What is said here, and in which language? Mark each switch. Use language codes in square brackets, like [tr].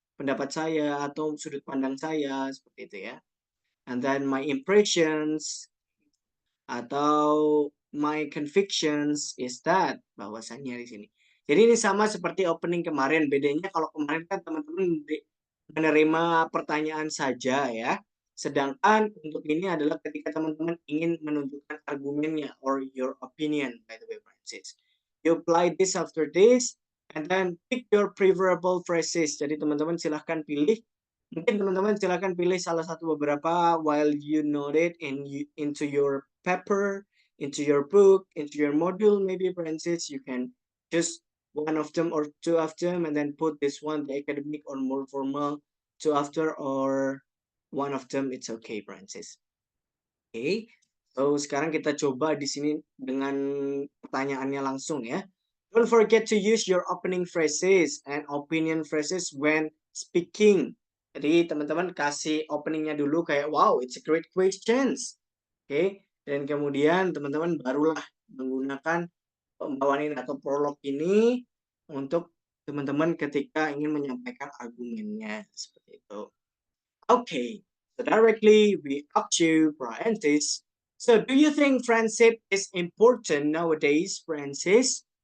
[id] pendapat saya atau sudut pandang saya seperti itu ya. [en] And then my impressions [id] atau [en] my convictions is that [id] bahwasannya di sini. Jadi ini sama seperti opening kemarin. Bedanya kalau kemarin kan teman-teman menerima pertanyaan saja ya. Sedangkan untuk ini adalah ketika teman-teman ingin menunjukkan argumennya [en] or your opinion by the way Francis. You apply this after this and then pick your preferable phrases. [id] Jadi teman-teman silahkan pilih. Mungkin teman-teman silahkan pilih salah satu beberapa [en] while you note it into your paper, into your book, into your module maybe Francis. You can choose one of them or two of them and then put this one, the academic or more formal, two after or one of them, it's okay Francis. [id] Okay, so sekarang kita coba di sini dengan pertanyaannya langsung ya. [en] Don't forget to use your opening phrases and opinion phrases when speaking. [id] Jadi teman-teman kasih openingnya dulu kayak [en] wow, it's a great questions. [id] Oke, dan kemudian teman-teman barulah menggunakan pembawaan ini atau prolog ini untuk teman-teman ketika ingin menyampaikan argumennya seperti itu. [en] Okay, so directly we ask you, Francis. So do you think friendship is important nowadays, Francis?